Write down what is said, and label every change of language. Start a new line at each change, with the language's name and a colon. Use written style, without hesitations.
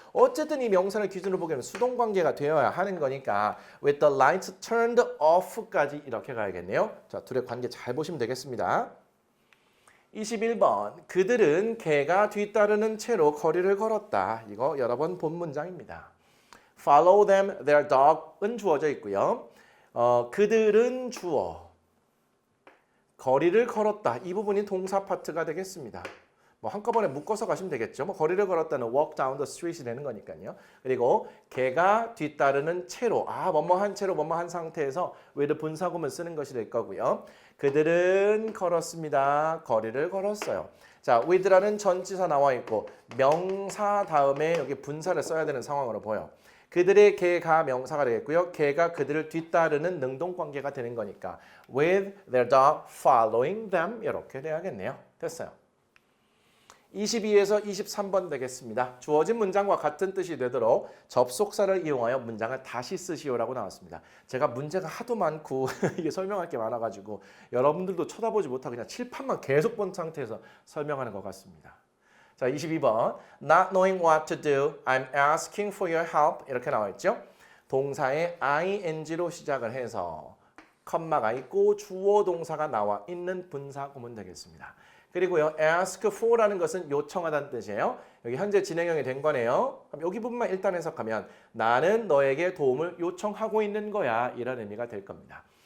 Korean: 어쨌든 이 명사를 기준으로 보기에는 수동관계가 되어야 하는 거니까
English: with the lights turned off
Korean: 까지 이렇게 가야겠네요. 자, 둘의 관계 잘 보시면 되겠습니다. 21번 그들은 개가 뒤따르는 채로 거리를 걸었다. 이거 여러 번 본 문장입니다. Follow them, their dog은 주어져 있고요. 그들은 주어 거리를 걸었다. 이 부분이 동사 파트가 되겠습니다. 뭐 한꺼번에 묶어서 가시면 되겠죠. 뭐 거리를 걸었다는
English: walk down the street
Korean: 이 되는 거니까요. 그리고 개가 뒤따르는 채로 뭐뭐 한 채로 뭐뭐 한 상태에서 with 분사구문 쓰는 것이 될 거고요. 그들은 걸었습니다. 거리를 걸었어요. 자, with라는 전치사 나와 있고 명사 다음에 여기 분사를 써야 되는 상황으로 보여. 그들의 개가 명사가 되겠고요. 개가 그들을 뒤따르는 능동관계가 되는 거니까
English: with their dog following them
Korean: 이렇게 돼야겠네요. 됐어요. 22에서 23번 되겠습니다. 주어진 문장과 같은 뜻이 되도록 접속사를 이용하여 문장을 다시 쓰시오라고 나왔습니다. 제가 문제가 하도 많고 이게 설명할 게 많아가지고 여러분들도 쳐다보지 못하고 그냥 칠판만 계속 본 상태에서 설명하는 것 같습니다. 자, 22번.
English: Not knowing what to do, I'm asking for your help.
Korean: 이렇게 나와 있죠. 동사에 ing로 시작을 해서 컴마가 있고 주어 동사가 나와 있는 분사 구문 되겠습니다. 그리고요, ask for라는 것은 요청하다는 뜻이에요. 여기 현재 진행형이 된 거네요. 그럼 여기 부분만 일단 해석하면 나는 너에게 도움을 요청하고 있는 거야. 이런 의미가 될 겁니다.